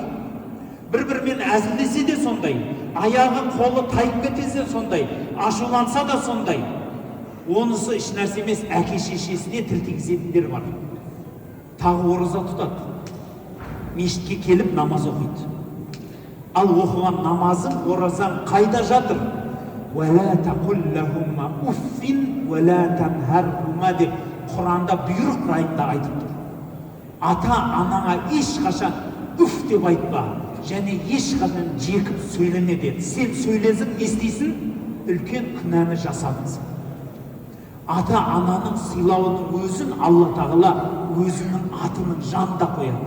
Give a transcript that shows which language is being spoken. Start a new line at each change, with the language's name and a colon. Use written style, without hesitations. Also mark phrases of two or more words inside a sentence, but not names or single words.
Kazakh: Бір-бірімен әзілдесе де сондай, аяғы қолы тайып кетсе сондай, ашуланса да сондай. Онысы іш нәрсе емес, әке шешесіне тіл тигізетіндер бар. Тағы ораза тұтады. Мешітке келіп намаз оқиды. Ал оқыған намазың, оразаң қайда жатыр?
Arabic: وَلَا تَقُلْ لَهُمَّ أُفٍّ وَلَا تَنْهَرْهُمَا
Kazakh: деп Құранда бұйрық райында айтып тұр. Ата-анаңа ешқашан үф деп айтпа, және ешқашан жекіп сөйлеме деді. Сен сөйлесің, естисің, үлкен күнәні жасадыңыз. Ата ананың сыйлауының өзін Алла тағала өзінің атының жанында қояды.